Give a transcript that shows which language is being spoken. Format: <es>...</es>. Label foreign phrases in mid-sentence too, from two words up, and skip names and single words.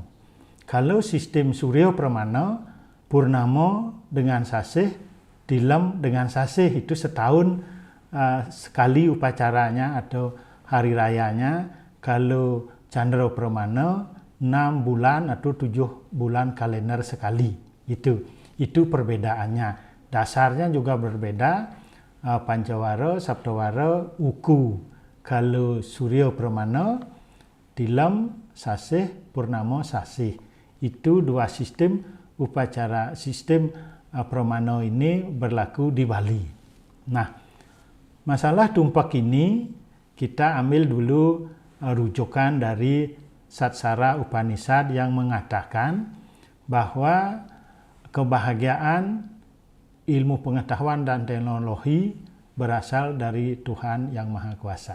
<id>Kalau sistem Surya Pramana, Purnama dengan Sasih, Dilem dengan Sasih, itu setahun sekali upacaranya atau hari rayanya. Kalau Candra Pramana 6 bulan atau 7 bulan kalender sekali. Itu perbedaannya. Dasarnya juga berbeda. Pancawara, Saptawara, Wuku. Kalau Surya Pramana, Dilem, Sasih, Purnama, Sasih. Itu dua sistem upacara, sistem Pramana ini berlaku di Bali. Nah, masalah tumpek ini kita ambil dulu rujukan dari Satsara Upanishad yang mengatakan bahwa kebahagiaan, ilmu pengetahuan dan teknologi berasal dari Tuhan Yang Maha Kuasa.</id>